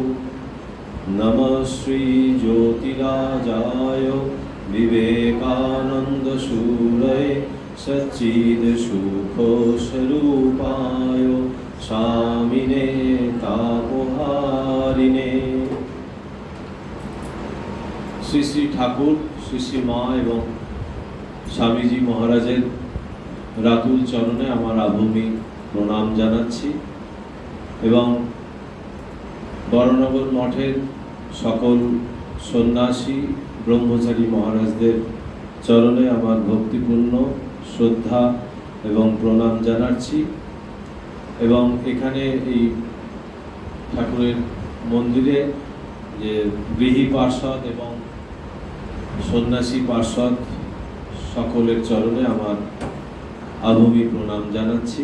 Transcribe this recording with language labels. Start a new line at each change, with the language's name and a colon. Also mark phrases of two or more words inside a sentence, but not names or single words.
Sanskrit: नमः श्री ज्योतिराजाय विवेकानन्दसूरये सच्चिदसुखस्वरूपाय स्वामिने तापहारिणे।
Bangla: শ্রী শ্রী ঠাকুর শ্রী শ্রী মা এবং স্বামীজী মহারাজের রাতুল চরণে আমার আভূমি প্রণাম জানাচ্ছি এবং বড়নগর মঠের সকল সন্ন্যাসী ব্রহ্মচারী মহারাজদের চরণে আমার ভক্তিপূর্ণ শ্রদ্ধা এবং প্রণাম জানাচ্ছি এবং এখানে এই ঠাকুরের মন্দিরে যে গৃহী পার্ষদ এবং সন্ন্যাসী পার্ষদ সকলের চরণে আমার আভূমি প্রণাম জানাচ্ছি।